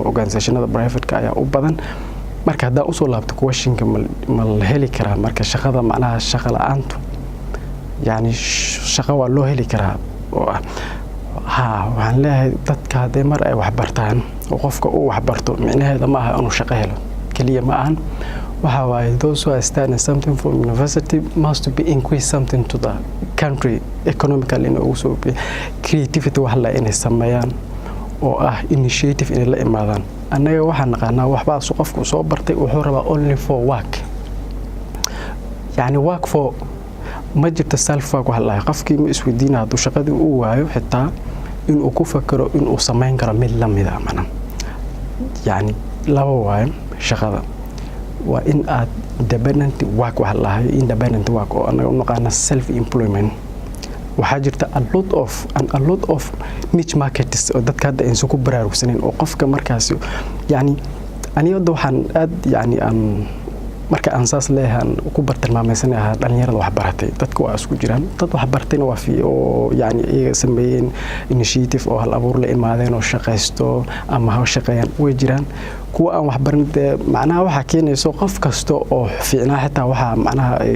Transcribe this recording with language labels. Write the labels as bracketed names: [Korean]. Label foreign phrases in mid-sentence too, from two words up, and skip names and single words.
[Somali] organizationada private-ka ayaa u badan marka haddaan usoo laabto questionka ma la heli karaa marka shaqada macnaha shaqo la'aantu yani shaqo waa loo heli karaa oo waxaan leeyahay dadka hadday mar ay wax bartaan oo qofka uu wax barto micnaheeda ma aha inuu shaqo helo kaliya ma ahan waxa waaye [English] those who are studying something from university must be increase something to the country economically in also creativity [Somali] wax la inay sameeyaan oo ah initiative in la imaadaan anaga waxaan naqaanaa waxba qofku soo bartay wuxuu rabaa [English] only for work [Somali] yani [English] work for [Somali] ma jirto [English] self work [Somali] wax la qofkii ma isweydiina haduu shaqadii uu waayo xitaa inuu ku fakaro inuu sameyn karo mid la mid ah mana yani laba waayo shaqada waa in aad [English] independent work [Somali] wax la [English] independent work [Somali] oo anaga u naqaana [English] self employment [Somali] waxaa jirta [English] a lot of niche markets [Somali] oo dadka hadda aysan ku baraarugsaneyn oo qofka markaas yani aniga waxaan aad yani aan marka aan saas leeyahay ku bartilmaameysanahay dhalinyarada wax baratay dadku waa isku jiraan dad wax bartayna waa fi oo yani iyaga sameeyeen initiative oo hal abuur la imaadeen oo shaqaysto ama ha shaqeeyaan way jiraan kuwa aan wax baran macnaha waxa keenayso qof kasto oo fiicnaa xitaa waxa macnaha